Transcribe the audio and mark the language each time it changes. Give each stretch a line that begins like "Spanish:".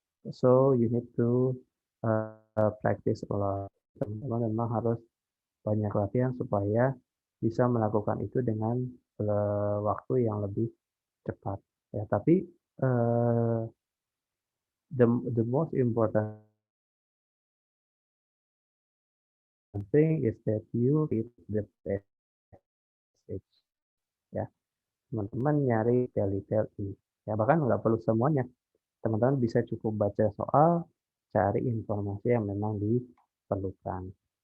English: So you need to practice a lot.
Indonesian: Teman-teman memang harus banyak latihan supaya bisa melakukan itu dengan waktu yang lebih cepat. Ya, tapi
English: the most important thing is that you read the passage.
Indonesian: Ya, teman-teman nyari detail-detail ini. Ya, bahkan nggak perlu semuanya. Teman-teman bisa cukup baca soal, cari informasi yang memang diperlukan.